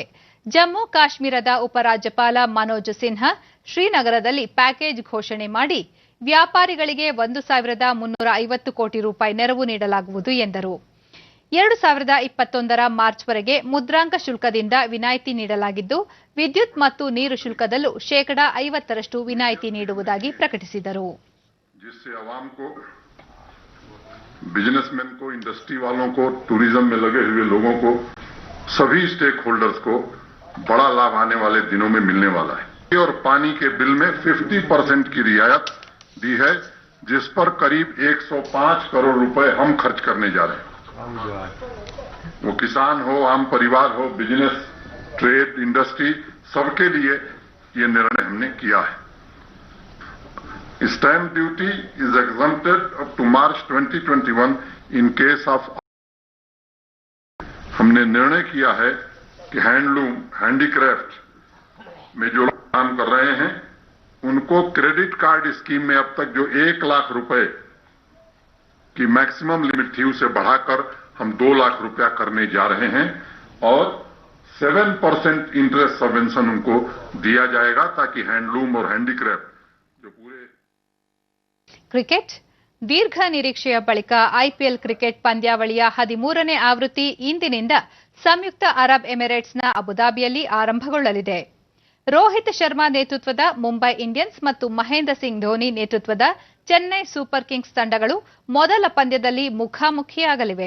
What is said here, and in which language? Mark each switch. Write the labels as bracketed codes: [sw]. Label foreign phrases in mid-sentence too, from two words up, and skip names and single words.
[kn] ಜಮ್ಮು ಕಾಶ್ಮೀರದ ಉಪರಾಜ್ಯಪಾಲ ಮನೋಜ್ ಸಿನ್ಹಾ ಶ್ರೀನಗರದಲ್ಲಿ ಪ್ಯಾಕೇಜ್ ಘೋಷಣೆ ಮಾಡಿ ವ್ಯಾಪಾರಿಗಳಿಗೆ 1,350 ಕೋಟಿ ರೂಪಾಯಿ ನೆರವು ನೀಡಲಾಗುವುದು ಎಂದರು. 2021ರ ಮಾರ್ಚ್ವರೆಗೆ ಮುದ್ರಾಂಕ ಶುಲ್ಕದಿಂದ ವಿನಾಯಿತಿ ನೀಡಲಾಗಿದ್ದು ವಿದ್ಯುತ್ ಮತ್ತು ನೀರು ಶುಲ್ಕದಲ್ಲೂ 50% ವಿನಾಯಿತಿ ನೀಡುವುದಾಗಿ ಪ್ರಕಟಿಸಿದರು. [hi] बिजनेसमैन को, इंडस्ट्री वालों को, टूरिज्म में लगे हुए लोगों को, सभी [en] stake holders [hi] को बड़ा लाभ आने वाले दिनों में मिलने वाला है. और पानी के बिल में 50% की रियायत दी है, जिस पर करीब 105 करोड़ रुपए हम खर्च करने जा रहे हैं. वो किसान हो, आम परिवार हो, [en] business, trade, industry, [hi] सबके लिए ये निर्णय हमने किया है. [en] Stamp duty is exempted up to March 2021 in case of. [hi] हमने निर्णय किया है कि [en] handloom, handicraft [hi] में जो लोग काम कर रहे हैं उनको [en] credit card scheme [hi] में अब तक जो 1 लाख रुपए की [en] maximum limit [hi] थी उसे बढ़ाकर हम 2 लाख रुपया करने जा रहे हैं और 7% [en] interest subvention [hi] उनको दिया जाएगा ताकि हैंडलूम और हैंडीक्राफ्ट जो पूरे. [kn] ಕ್ರಿಕೆಟ್ ದೀರ್ಘ ನಿರೀಕ್ಷೆಯ ಬಳಿಕ ಐಪಿಎಲ್ ಕ್ರಿಕೆಟ್ ಪಂದ್ಯಾವಳಿಯ 13ನೇ ಆವೃತ್ತಿ ಇಂದಿನಿಂದ ಸಂಯುಕ್ತ ಅರಬ್ ಎಮಿರೇಟ್ಸ್ನ ಅಬುದಾಬಿಯಲ್ಲಿ ಆರಂಭಗೊಳ್ಳಲಿದೆ. ರೋಹಿತ್ ಶರ್ಮಾ ನೇತೃತ್ವದ ಮುಂಬೈ ಇಂಡಿಯನ್ಸ್ ಮತ್ತು ಮಹೇಂದ್ರ ಸಿಂಗ್ ಧೋನಿ ನೇತೃತ್ವದ ಚೆನ್ನೈ ಸೂಪರ್ ಕಿಂಗ್ಸ್ ತಂಡಗಳು ಮೊದಲ ಪಂದ್ಯದಲ್ಲಿ ಮುಖಾಮುಖಿಯಾಗಲಿವೆ.